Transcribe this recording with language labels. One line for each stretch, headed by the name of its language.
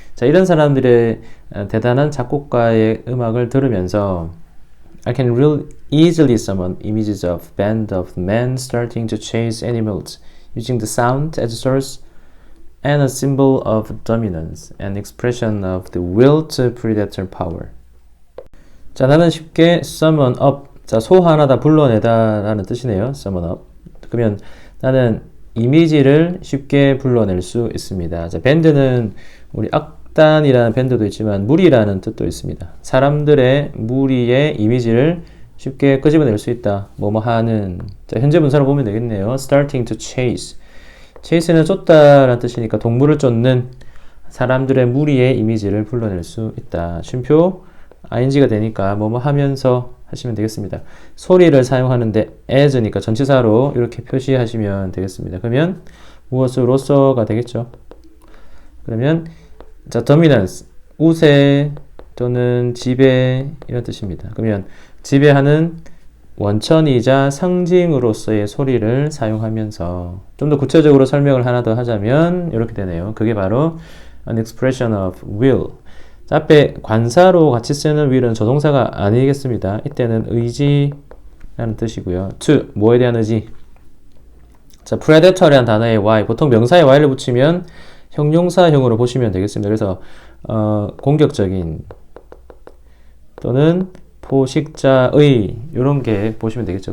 Korean: 자, 이런 사람들의 대단한 작곡가의 음악을 들으면서
English: I can real easily summon images of band of men starting to chase animals using the sound as a source and a symbol of dominance, an expression of the will to predator power.
Korean: 자, 나는 쉽게 summon up. 자, 소환하다, 불러내다 라는 뜻이네요.
English: summon up.
Korean: 그러면 나는 이미지를 쉽게 불러낼 수 있습니다. 자, 밴드는 우리 악단이라는 밴드도 있지만 무리라는 뜻도 있습니다. 사람들의 무리의 이미지를 쉽게 끄집어낼 수 있다. 뭐뭐 하는. 자, 현재 분사로 보면 되겠네요.
English: starting to chase.
Korean: chase는 쫓다라는 뜻이니까 동물을 쫓는 사람들의 무리의 이미지를 불러낼 수 있다. 쉼표 ing가 되니까 뭐뭐 하면서 하시면 되겠습니다. 소리를 사용하는데 as니까 전치사로 이렇게 표시하시면 되겠습니다. 그러면 무엇으로서가 되겠죠. 그러면 자, dominance 우세 또는 지배 이런 뜻입니다. 그러면 지배하는 원천이자 상징으로서의 소리를 사용하면서 좀 더 구체적으로 설명을 하나 더 하자면 이렇게 되네요. 그게 바로
English: an expression of will.
Korean: 자, 앞에 관사로 같이 쓰는 will은 조동사가 아니겠습니다. 이때는 의지라는 뜻이고요. to, 뭐에 대한 의지? 자, predator이라는 단어에 y, 보통 명사에 y를 붙이면 형용사형으로 보시면 되겠습니다. 그래서 공격적인 또는 포식자의 이런 게 보시면 되겠죠.